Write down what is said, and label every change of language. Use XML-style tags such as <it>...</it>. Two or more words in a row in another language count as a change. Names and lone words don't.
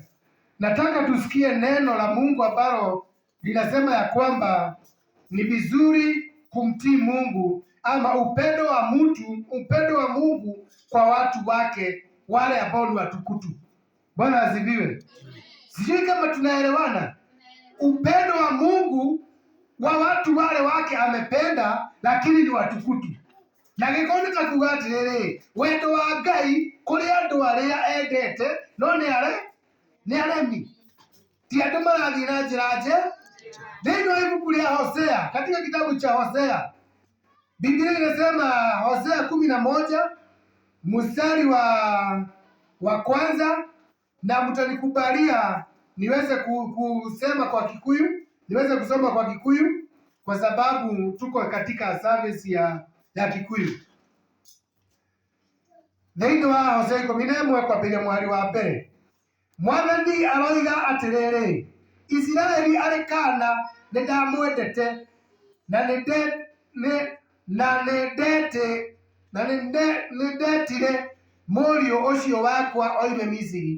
<sw>Nataka tusikie neno la Mungu ambalo linasema ya kwamba ni vizuri kumtii Mungu, ama upendo wa Mungu kwa watu wake wale ambao ni watukutu. Bwana asifiwe. Sijui kama tunaelewana. Upendo wa Mungu wa watu wale wake amependa, lakini ni watukutu.</sw> <ki>Na gĩkoni kakuga atĩrĩrĩ, wendo wa Ngai kũrĩ andũ arĩa endete no nĩ aremi, ti andũ marathiĩ na njĩra njega. Thĩinĩ wa ibuku rĩa Hosea,</ki> <sw>katika kitabu cha Hosea, Biblia inasema Hosea 11 mstari wa kwanza, na mtanikubalia niweze kusema kwa Kikuyu, niweze kusoma kwa Kikuyu kwa sababu tuko katika service ya Kikuyu.</sw> <ki>Thĩinĩ wa Hosea 11 kwambĩrĩria mwari wa mbere. Mwathani aroiga atĩrĩrĩ, Isiraeli arĩ kaana nĩndamwendete na nĩndetire mũriũ ũcio wakwa oime Misiri.</ki>